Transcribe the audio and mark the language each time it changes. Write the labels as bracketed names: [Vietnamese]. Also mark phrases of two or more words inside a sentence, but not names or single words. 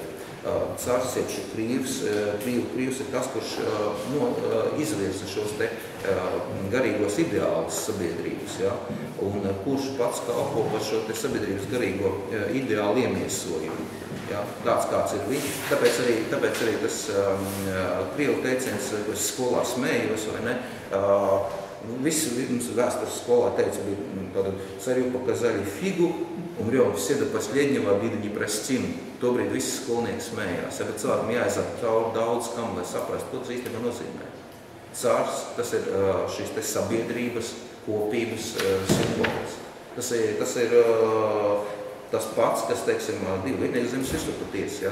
[Latvian] Cars, jeb šī krīvs ir tas, kurš izvirza šos te garīgos ideālus sabiedrības, un kurš pats kalpo par šo te sabiedrības garīgo ideālu iemiesojumu. Tāds kāds ir viņš. Tāpēc arī tas krievu teiciens, ko es skolā smējos, vai ne, visi mums vēstures skolā teica, bija [Russian] царю показали фигу, умрем все до последнего, обиды не простим. [Latvian] Tobrīd visi skolnieki smējās, bet cilvēkam jāiziet cauri daudz kam, lai saprastu, ko tas īstenībā nozīmē. Cārs, tas ir šīs te sabiedrības, kopības simbols. Tas ir tas pats, kas, teiksim, divu vietnieku zemes virsotā tiesa.